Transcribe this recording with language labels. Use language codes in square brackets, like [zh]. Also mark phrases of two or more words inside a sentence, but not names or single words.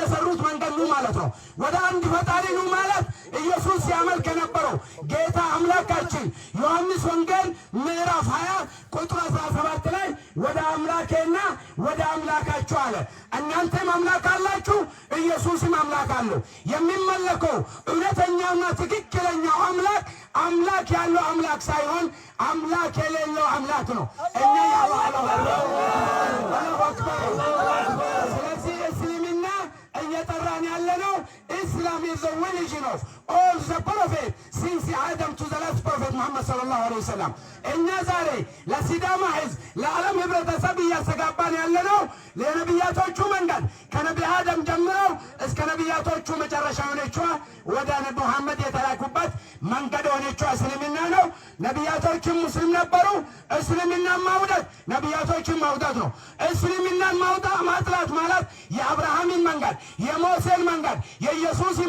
[am] ሰሩት መንገድ ኑ ማለት ነው። ወደ አንድ ፈጣሪ ኑ ማለት ኢየሱስ ሲያመልክ የነበረው ጌታ አምላካችን ዮሐንስ ወንጌል ምዕራፍ 20 ቁጥር 17 ላይ ወደ አምላኬና ወደ አምላካችሁ አለ። እናንተም አምላክ አላችሁ፣ ኢየሱስም አምላክ አለው። የሚመለከው እውነተኛውና ትክክለኛው አምላክ ያለው አምላክ ሳይሆን አምላክ የሌለው አምላክ ነው። እኛ ስለዚህ እስልምና እየጠራን ያለነው [en] Islam is the religion of all the prophets since Adam to the last prophet Muhammad [ar] صلى الله عليه وسلم. [am] እኛ ዛሬ ለሲዳማ ህዝብ ለዓለም ህብረተሰብ እያስተጋባን ያለነው ለነቢያቶቹ መንገድ ከነቢ አደም ጀምረው እስከ ነቢያቶቹ መጨረሻ ሆነችዋ ወደ ነቢ መሐመድ የተላኩበት መንገድ ሆነችዋ እስልምና ነው። ነቢያቶችም ሙስሊም ነበሩ። እስልምናን ማውደት ነቢያቶችን ማውደት ነው። እስልምናን ማጥላት ማለት የአብርሃምን መንገድ፣ የሞሴን መንገድ፣ የኢየሱስን